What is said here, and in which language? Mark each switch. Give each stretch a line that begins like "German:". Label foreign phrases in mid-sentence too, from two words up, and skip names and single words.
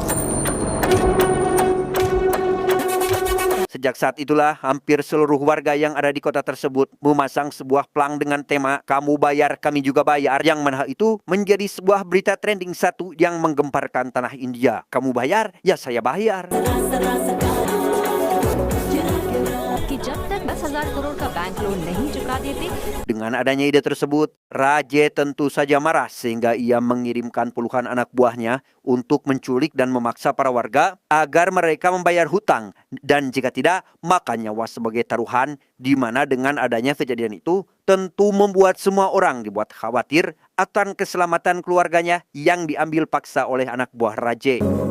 Indonesian: Sejak saat itulah hampir seluruh warga yang ada di kota tersebut memasang sebuah plang dengan tema "Kamu bayar, kami juga bayar", yang mana itu menjadi sebuah berita trending satu yang menggemparkan tanah India. Kamu bayar, ya saya bayar.
Hindi: कि जब तक 10,000 करोड़ का बैंक लोन नहीं चुका देते,
Indonesian: Dengan adanya ide tersebut, Raje tentu saja marah sehingga ia mengirimkan puluhan anak buahnya untuk menculik dan memaksa para warga agar mereka membayar hutang, dan jika tidak, maka nyawa sebagai taruhan, di mana dengan adanya kejadian itu tentu membuat semua orang dibuat khawatir akan keselamatan keluarganya yang diambil paksa oleh anak buah Raje.